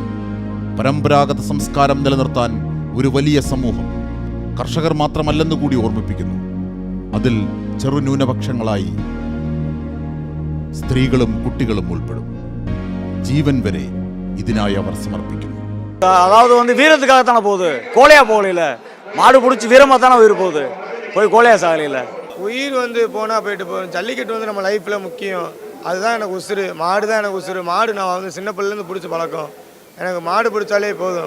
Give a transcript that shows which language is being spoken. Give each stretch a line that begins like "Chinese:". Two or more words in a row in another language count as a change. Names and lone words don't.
Malayalam: പരമ്പരാഗത സംസ്കാരം നിലനിർത്താൻ ഒരു വലിയ സമൂഹം കർഷകർ മാത്രമല്ലെന്ന് കൂടി ഓർമ്മിപ്പിക്കുന്നു. അതിൽ ചെറുന്യൂനപക്ഷങ്ങളായി സ്ത്രീകളും കുട്ടികളും ഉൾപ്പെടും. ജീവൻ വരെ ഇതിനായി അവർ സമർപ്പിക്കുന്നു.
Tamil: அதாவது வந்து வீரத்துக்காகத்தானே போகுது, கோழையா போகல. மாடு பிடிச்சி வீரமாக தானே உயிர் போகுது, போய் கோழையா சாகலையில். உயிர் வந்து போனால் போயிட்டு போகும். ஜல்லிக்கட்டு வந்து நம்ம லைஃப்பில் முக்கியம். அதுதான் எனக்கு உசுறு. மாடு தான் எனக்கு உசுறு. மாடு நான் வந்து சின்ன பிள்ளைலேருந்து பிடிச்ச பழக்கம். எனக்கு மாடு பிடிச்சாலே போதும்.